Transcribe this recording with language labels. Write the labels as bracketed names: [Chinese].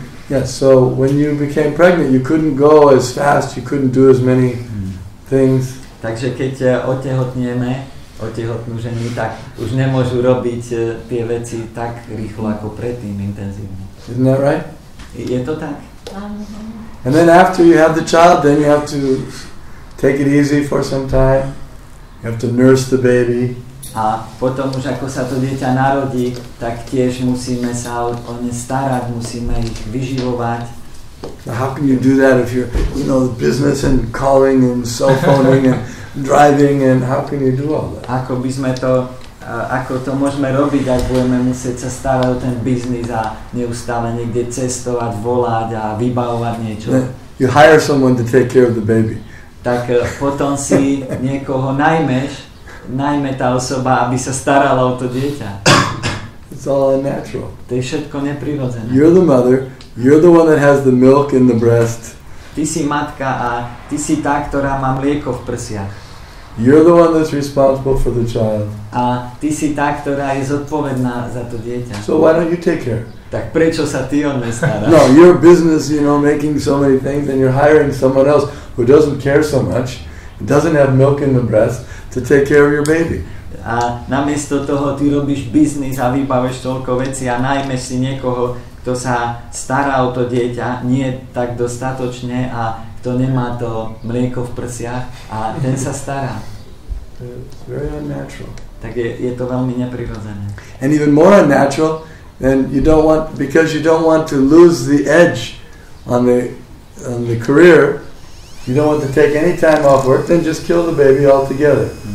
[English] Yes, so when you became pregnant, you couldn't go as fast, you couldn't do as many things. [Slovak] Takže keď otehotnú ženy, tak už nemôžu robiť tie veci tak rýchlo ako predtým, intenzívne. [English] Isn't that right? [Slovak] Je to tak? [English] And then after you have the child, then you have to take it easy for some time. You have to nurse the baby. [Slovak] A potom už ako sa to dieťa narodí, tak tiež musíme sa o ne starať, musíme ich vyživovať. [English] So how can you do that if you're, business and calling and cell phoning and driving, and how can you do all that? [Slovak] Ako to môžeme robiť, ak budeme musieť sa starať o ten biznis a neustále niekde cestovať, volať a vybavovať niečo. [English] You hire someone to take care of the baby. [Slovak] Tak potom si niekoho najmeš najmä tá osoba, aby sa starala o to dieťa. [English] It's all unnatural. [Slovak] To je všetko neprirodzené. [English] You're the mother, you're the one that has the milk in the breast. [Slovak] Ty si matka a ty si tá, ktorá má mlieko v prsiach. [English] You're the one that's responsible for the child. [Slovak] A ty si tá, ktorá je zodpovedná za to dieťa. [English] So why don't you take care? [Slovak] Tak prečo sa ty o ne staráš? [English] No, your business, making so many things, and you're hiring someone else who doesn't care so much, doesn't have milk in the breast, to take care of your baby. [Slovak] A namiesto toho ty robíš biznis a vybaveš toľko vecí a najmeš si niekoho, kto sa stará o to dieťa, nie tak dostatočne a kto nemá to mlieko v prsiach a ten sa stará. [English] It's very unnatural. [Slovak] Tak je to veľmi neprirodzené. [English] And even more unnatural, and because you don't want to lose the edge on the career, you don't want to take any time off work, then just kill the baby altogether.